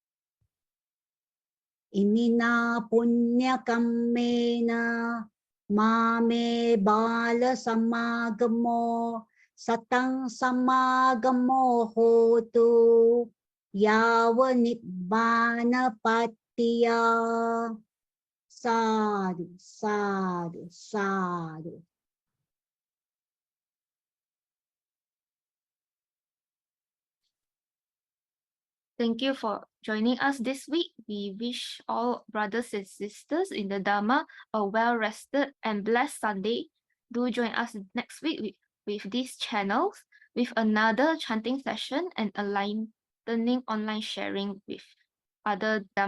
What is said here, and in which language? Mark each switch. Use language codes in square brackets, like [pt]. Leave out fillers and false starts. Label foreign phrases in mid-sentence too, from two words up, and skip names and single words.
[pi] Imina punya kammena mame bala samagamo satang samagamo hotu yawa nibbana patiya. Sadhu, sadhu, sadhu. [en] Thank you for joining us this week. We wish all brothers and sisters in the Dhamma a well-rested and blessed Sunday. Do join us next week with these channels with another chanting session and enlightening online sharing with other Dhamma speakers.